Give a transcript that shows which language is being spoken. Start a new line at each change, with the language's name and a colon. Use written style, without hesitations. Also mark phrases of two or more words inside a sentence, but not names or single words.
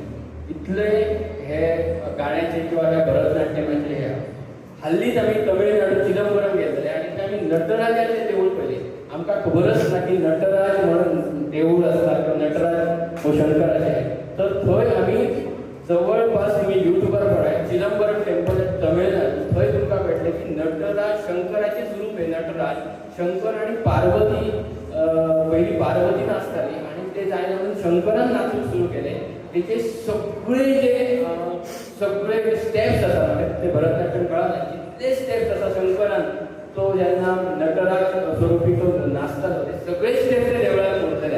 Konkani: इतले हे गाण्याचे किंवा ह्या भरतनाट्यमाचे हे हल्लीच आम्ही तमिळनाडू चिदंबरम गेलेले आणि थंय आमी नटराजाचें देवूळ पळयलें. आमकां खबरच ना की नटराज म्हणून देवूळ आसता किंवा नटराज हो शंकराचे आहे. तर थंय आमी जवळपास तुम्ही युट्यूबर पळय चिदंबरम टेम्पल तमिळनाडू थंय तुमकां भेटले की नटराज शंकराचे स्वरूप आहे. नटराज शंकर आणि पार्वती पहिली पार्वती नाचताली आणि ते जायना म्हणून शंकरान नाचूंक सुरू केले. तेचे सगळे स्टेप्स आसा म्हणजे ते भरतनाट्यम कळना जितले स्टेप्स आसा शंकरान तो जेन्ना नटराज स्वरूपी तो नाचतालो ते सगळे स्टेप्स ते देवळात करतले.